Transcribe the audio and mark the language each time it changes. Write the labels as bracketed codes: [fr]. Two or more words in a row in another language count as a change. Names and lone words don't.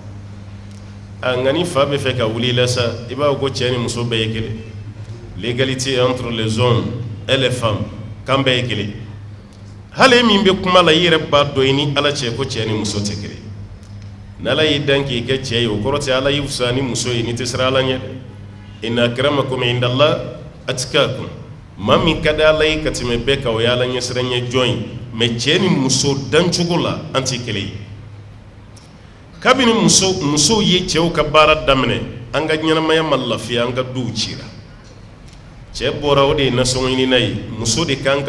[bm] nka ni fa bɛ fɛ ka wuli i la sa i b'a fɔ ko cɛ ni muso bɛɛ ye kelen [fr] l'égalité entre les hommes et les femmes [bm] kan bɛɛ ye kelen hali min bɛ kuma la i yɛrɛ b'a dɔn i ni ala cɛ ko cɛ ni muso tɛ kelen n'ala y'i dan k'i kɛ cɛ ye o kɔrɔ tɛ ala y'i fisaya ni muso ye ni tɛ siran ala ɲɛ dɛ [ar] إن أكرمكم عند الله أتقاكم [bm] maa min ka di ala ye ka tɛmɛ bɛɛ kan o ye ala ɲɛsiranɲɛ jɔn ye mais cɛ ni muso dancogo la an tɛ kelen ye kabini musow ye cɛw ka baara daminɛ an ka ɲɛnamaya ma lafiya an ka duw cira cɛ bɔra o de ye nasɔngɔ ɲinina ye muso de kan